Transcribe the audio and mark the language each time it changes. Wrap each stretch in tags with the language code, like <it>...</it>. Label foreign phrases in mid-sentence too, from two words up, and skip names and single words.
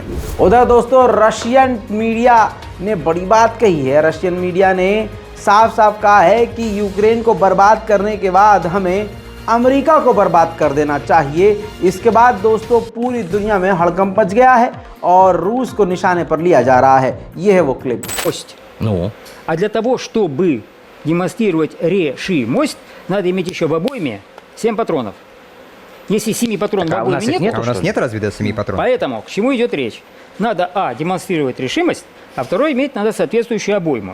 <hi>उधर दोस्तों</hi> <en>Russian media</en> <hi>ने बड़ी बात कही है।</hi> <en>Russian media</en> <hi>ने साफ साफ कहा है कि यूक्रेन को बर्बाद करने के बाद हमें अमेरिका को बर्बाद कर देना चाहिए। इसके बाद दोस्तों पूरी दुनिया में हड़कंप मच गया है और रूस को निशाने पर लिया जा रहा है। ये है वो क्लिप।</hi> <ru>А для того, чтобы демонстрировать решимость, надо иметь еще в обойме 7 патронов. Если 7 патронов в у обойме нас их нет, нет, у нас нет разве до 7 патронов? Поэтому к чему идет речь? Надо, демонстрировать решимость, а второе, иметь надо соответствующую обойму.</ru>